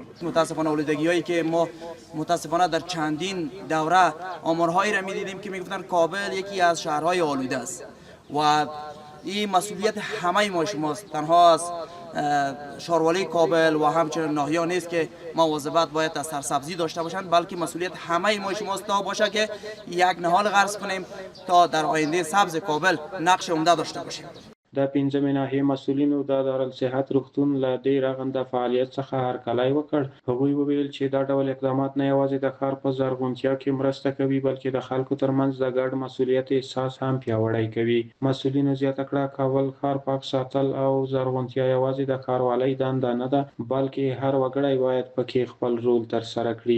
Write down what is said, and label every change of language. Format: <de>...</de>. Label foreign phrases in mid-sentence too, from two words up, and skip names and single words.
<fa>متاسفانه آلودگی‌هایی که ما متاسفانه در چندین دوره آمارهایی را می‌دیدیم که میگفتن کابل یکی از شهرهای آلوده است و این مسئولیت همه ما شماست. تنها از شاروالی کابل و همچنین ناحیه نیست که مواظبت باید از سرسبزی داشته باشند، بلکه مسئولیت همه ما شماست تا باشه که یک نهال غرس کنیم تا در آینده سبز کابل نقش عمده داشته باشیم.</fa> <ps>د 5مې ناحیې مسؤلینو د دارالصحت روغتون له دې رغنده فعالیت څخه هرکلی وکړ. هغوی وویل چې دا ډول اقدامات نه یوازې د ښار په زرغونتیا کې مرسته کوي بلکې د خلکو ترمنځ د ګډ مسؤلیت احساس هم پیاوړی کوي. مسؤلینو زیاته کړه کابل ښار پاک ساتل او زرغونتیا یوازې د ښاروالۍ دنده نه ده بلکې هر وګړی باید پکې خپل رول ترسره کړي.</ps>